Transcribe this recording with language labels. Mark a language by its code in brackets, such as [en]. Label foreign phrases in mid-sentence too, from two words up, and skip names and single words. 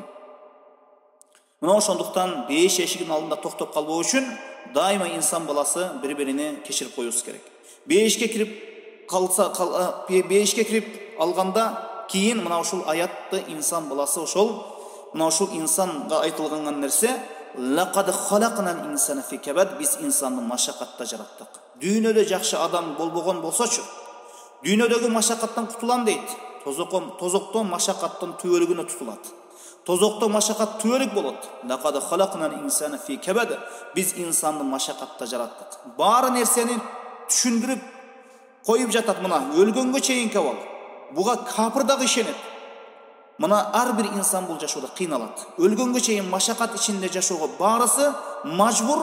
[ky] Мына ошондуктан бейиш эшигинин алдында токтоп калбоо үчүн дайыма инсан баласы бири-бирине кечирип коюусу керек. Бейишке кирип алганда кийин мына ушул аятты инсан баласы мына ушул инсанга айтылган нерсе [ar] لقد خلقنا الإنسان في كبد. [ky] Биз инсанды машакатта жараттык. Дүйнөдө жакшы адам болбогон болсочу, дүйнөдөгү машакаттан кутулам дейт. Тозоктон машакаттын түбөлүгүнө тутулат. Тозокто машакат түбөлүк болот. [ar] لقد خلقنا الإنسان في كبد. [ky] Биз инсанды машакатта жараттык. Баары нерсени түшүндүрүп коюп жатат. Мына өлгөнгө чейинки абал. Буга капыр дагы ишенет. Мына ар бир инсан бул жашоодо кыйналат. Өлгөнгө чейин машакат ичинде жашоого баарысы мажбур.